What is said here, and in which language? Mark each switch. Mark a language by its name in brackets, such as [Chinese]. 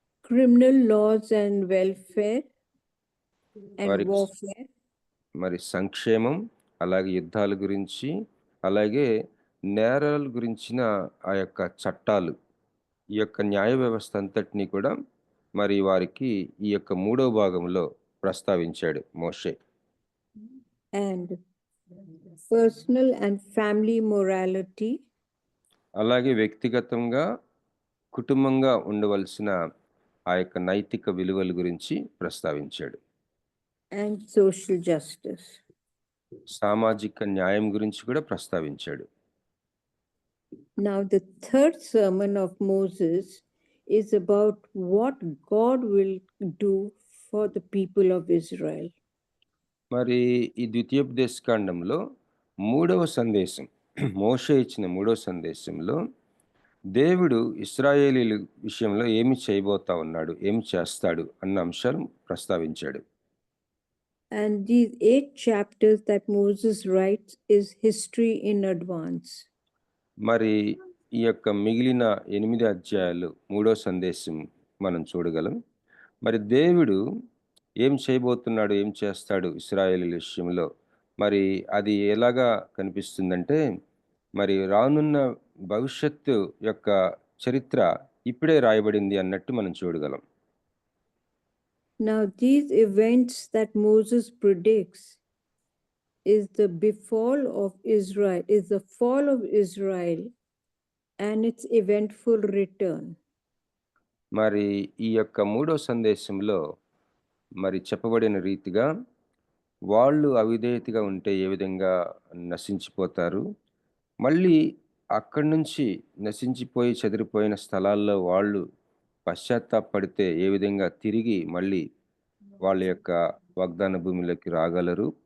[English] criminal laws and welfare and warfare, [Telugu] మరి సంక్షేమం, అలాగే యుద్ధాల గురించి, అలాగే నేరాల గురించిన ఆ యొక్క చట్టాలు, ఈ యొక్క న్యాయ వ్యవస్థ అంతటినీ కూడా మరి వారికి ఈ యొక్క మూడవ భాగంలో ప్రస్తావించాడు మోషే. [English] and personal and family morality, [Telugu] అలాగే వ్యక్తిగతంగా కుటుంబంగా ఉండవలసిన ఆ యొక్క నైతిక విలువల గురించి ప్రస్తావించాడు. [English] and social justice. [Telugu] సామాజిక న్యాయం గురించి కూడా ప్రస్తావించాడు. [English] Now the third sermon of Moses is about what God will do for the people of Israel. [Telugu] మరి ఈ ద్వితీయోపదేశ కాండంలో మూడవ సందేశం మోషే ఇచ్చిన మూడవ సందేశంలో దేవుడు ఇశ్రాయేలీల విషయంలో ఏమి చేయబోతా ఉన్నాడు, ఏమి చేస్తాడు అన్న అంశాలు ప్రస్తావించాడు. [English] And these 8 chapters that Moses writes is history in advance. [Telugu] మరి ఈ యొక్క మిగిలిన 8 అధ్యాయాలు మూడో సందేశం మనం చూడగలం. మరి దేవుడు ఏం చేయబోతున్నాడు, ఏం చేస్తాడు ఇశ్రాయేలీల విషయంలో, మరి అది ఎలాగా కనిపిస్తుందంటే మరి రానున్న భవిష్యత్తు యొక్క చరిత్ర ఇప్పుడే రాయబడింది అన్నట్టు మనం చూడగలం. [English] Now these events that Moses predicts is the befall of Israel, is the fall of Israel and its eventful return. [Telugu] మరి ఈ యొక్క మూడో సందేశంలో మరి చెప్పబడిన రీతిగా వాళ్ళు అవిధేయతగా ఉంటే ఏ విధంగా నశించిపోతారు, మళ్ళీ అక్కడి నుంచి నశించిపోయి చెదిరిపోయిన స్థలాల్లో వాళ్ళు పశ్చాత్తాపడితే ఏ విధంగా తిరిగి మళ్ళీ వాళ్ళ యొక్క వాగ్దాన భూమిలోకి రాగలరు.